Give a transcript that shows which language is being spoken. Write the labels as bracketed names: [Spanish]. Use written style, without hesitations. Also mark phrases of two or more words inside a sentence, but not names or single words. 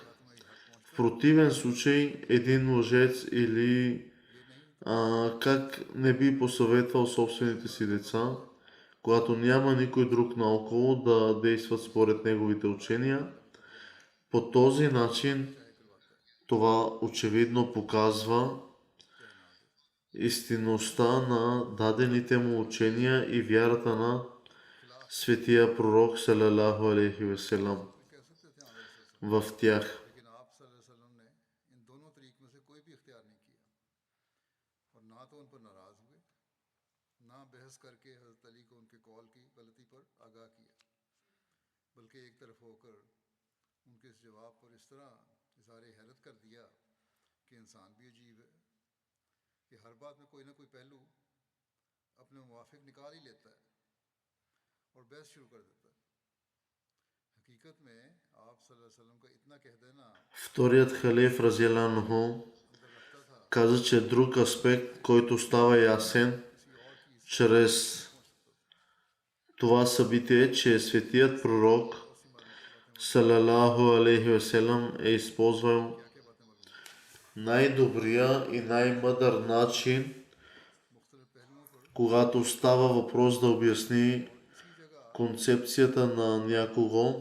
[Bulgarian] В противен случай един лъжец или как не би посъветвал собствените си деца, когато няма никой друг наоколо да действат според неговите учения. По този начин това очевидно показва истинността на дадените му учения и вярата на светия пророк [Arabic] صلى الله عليه وسلم [Urdu] کہہ سکتے تھے آگے [Bulgarian] в тях. [Urdu] لیکن آپ [Arabic] صلى الله عليه وسلم [Urdu] نے ان دونوں طریق میں سے کوئی بھی اختیار نہیں کیا اور نہ تو ان پر ناراض ہوئے نہ بحث کرکے حضرت علی کو ان کے قول کی غلطی پر آگاہ کیا، بلکہ ایک طرف ہوکر ان کے اس جواب پر اس طرح اظہار حیرت کر دیا کہ انسان بھی عجیب ہے کہ ہر بات میں کوئی نہ کوئی پہلو اپنے موافق نکال ہی لیتا ہے اور بحث شروع کر دیتا ہے. حقیقت میں آپ [Arabic] صلى الله عليه وسلم [Urdu] کا اتنا کہہ دینا [Bulgarian] Вторият халиф Разияланху [Urdu] اگر لگتا تھا [Bulgarian] каза, че друг аспект, който става ясен чрез това събитие, че светият пророк [Arabic] صلى الله عليه وسلم [Bulgarian] е използвал най-добрия и най-мъдър начин, когато става въпрос да обясни концепцията на някого.